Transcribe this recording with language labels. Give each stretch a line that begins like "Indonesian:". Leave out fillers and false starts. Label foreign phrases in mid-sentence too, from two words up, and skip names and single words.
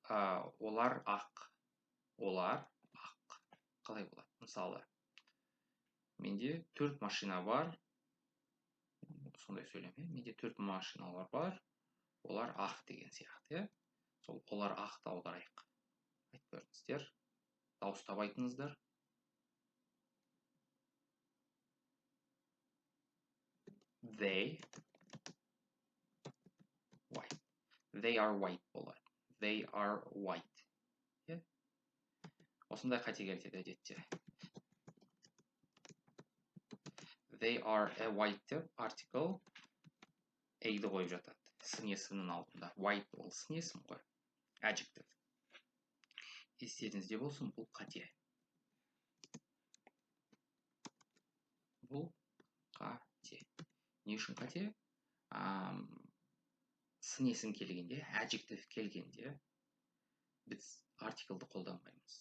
Kazakh: Қалай болады? Мысалы, менде 4 машина бар. Сондай сөйлем. Менде 4 машиналар бар. Олар ақ деген сияқты. Сол олар ақты аударайық. Айтып көріңіздер. Дауыстап айтыңыздар.
English: They white. They are white болады. They are white.
Kazakh: Осындай қате келтеді әдетте.
English: They are a white
Kazakh: деп article A-ді қойып жатады. Сын есімнің алдында. White ол сын есім ғой. Adjective. Естеріңізде болсын, бұл қате. Не үшін қате? Сын есім келгенде, adjective келгенде біз артиклді қолданбаймыз.